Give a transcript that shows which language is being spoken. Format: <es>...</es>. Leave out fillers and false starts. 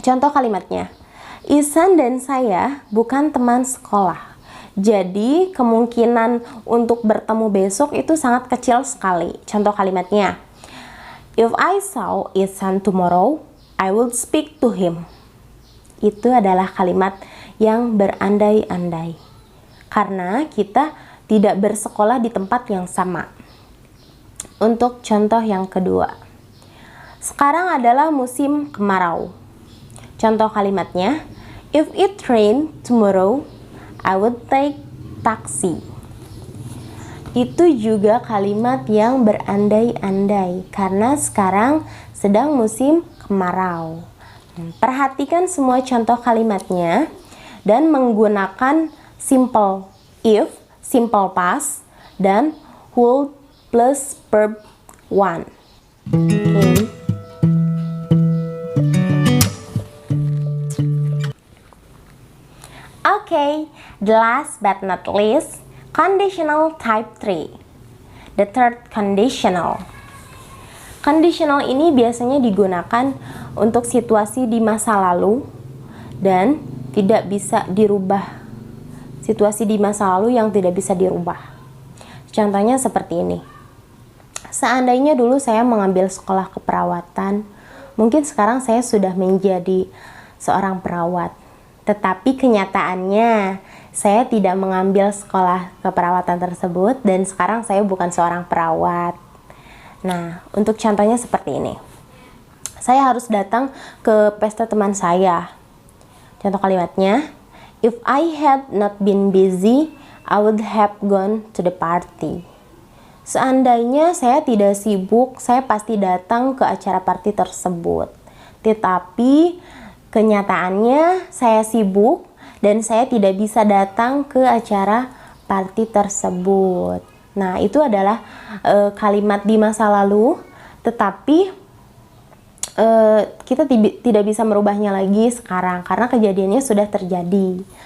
<id>Contoh kalimatnya, Ihsan dan saya bukan teman sekolah. Jadi kemungkinan untuk bertemu besok itu sangat kecil sekali. Contoh kalimatnya,</id> <en>if I saw Ihsan tomorrow, I would speak to him.</en> <id>Itu adalah kalimat yang berandai-andai, karena kita tidak bersekolah di tempat yang sama. Untuk contoh yang kedua, sekarang adalah musim kemarau. Contoh kalimatnya,</id> <en>if it rain tomorrow, I would take taxi.</en> <id>Itu juga kalimat yang berandai-andai, karena sekarang sedang musim kemarau. Perhatikan semua contoh kalimatnya dan menggunakan simple if, simple past, dan would plus verb one.</id> <en>Okay, the last but not least, conditional type 3. The third conditional.</en> <id>Conditional ini biasanya digunakan untuk situasi di masa lalu dan tidak bisa dirubah. Situasi di masa lalu yang tidak bisa dirubah. Contohnya seperti ini. Seandainya dulu saya mengambil sekolah keperawatan, mungkin sekarang saya sudah menjadi seorang perawat. Tetapi kenyataannya saya tidak mengambil sekolah keperawatan tersebut dan sekarang saya bukan seorang perawat. Nah, untuk contohnya seperti ini. Saya harus datang ke pesta teman saya. Contoh kalimatnya,</id> <en>if I had not been busy, I would have gone to the party.</en> <id>Seandainya saya tidak sibuk, saya pasti datang ke acara party tersebut. Tetapi kenyataannya saya sibuk dan saya tidak bisa datang ke acara party tersebut. Nah, itu adalah kalimat di masa lalu, tetapi kita tidak bisa merubahnya lagi sekarang karena kejadiannya sudah terjadi.</id>